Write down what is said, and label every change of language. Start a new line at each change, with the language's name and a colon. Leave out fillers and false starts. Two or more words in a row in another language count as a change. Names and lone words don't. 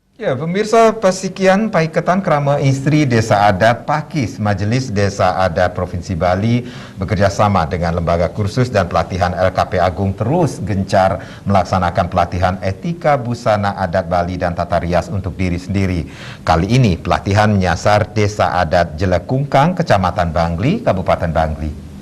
Indonesian: Ya, pemirsa, Pasikian Paiketan Krama Istri Desa Adat Pakis, Majelis Desa Adat Provinsi Bali bekerjasama dengan Lembaga Kursus dan Pelatihan LKP Agung terus gencar melaksanakan pelatihan etika busana adat Bali dan tata rias untuk diri sendiri. Kali ini pelatihan menyasar Desa Adat Jelekungkang, Kecamatan Bangli, Kabupaten Bangli.